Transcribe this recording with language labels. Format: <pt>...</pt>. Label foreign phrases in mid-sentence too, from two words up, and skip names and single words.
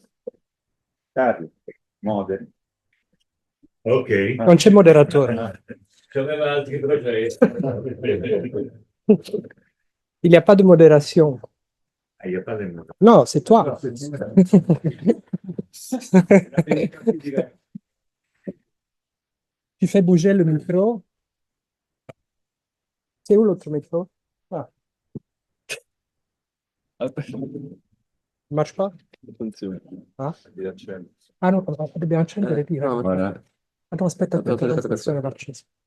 <it>Carlo, moderi. Ok. Non c'è moderatore. C'aveva altri progetti.</it> <fr>Il n'y a pas de modération. Il n'y a pas de mots. Non, c'est toi. Tu fais bouger le micro. C'est où l'autre micro? Ah. Ne marche pas? Ah?</fr> <it>Ah no, dobbiamo accendere, dire.</it> <fr>Voilà. Attends,</fr> <it>aspetta, attenzione, l'acceso.</it>